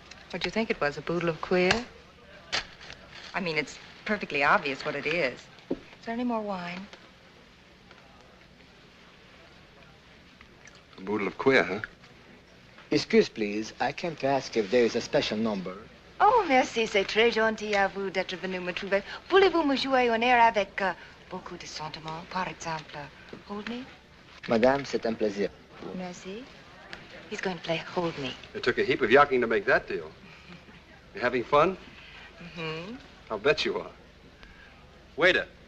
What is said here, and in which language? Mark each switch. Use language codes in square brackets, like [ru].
[en] What'd you think it was, a boodle of queer? I mean, it's perfectly obvious what it is. Is there any more wine? A boodle of queer, huh? Excuse, please. I came to ask if there is a special number. [fr] Oh, merci, c'est très gentil à vous d'être venu me trouver. Voulez-vous me jouer un air avec beaucoup de sentiment? Par exemple, Hold Me? Madame, c'est un plaisir. Merci. [en] He's going to play Hold Me. It took a heap of yucking to make that deal. You having fun? Mm-hmm. I'll bet you are. Waiter.